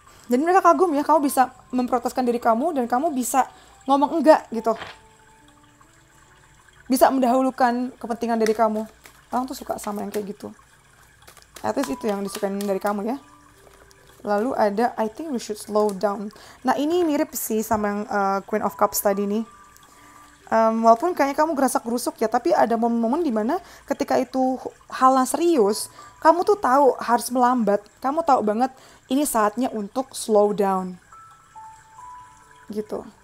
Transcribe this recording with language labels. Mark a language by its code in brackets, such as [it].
[id] Jadi mereka kagum ya, kamu bisa memprioritaskan diri kamu dan kamu bisa ngomong enggak gitu. Bisa mendahulukan kepentingan diri kamu. Orang tuh suka sama yang kayak gitu. [en] At least [id] itu yang disukain dari kamu ya. Lalu ada [en] I think we should slow down. [id] Nah ini mirip sih sama yang Queen of Cups tadi nih. Walaupun kayaknya kamu gerasak-gerusuk ya, tapi ada momen-momen dimana ketika itu hal yang serius, kamu tuh tahu harus melambat, kamu tahu banget ini saatnya untuk [en] slow down, [id] gitu.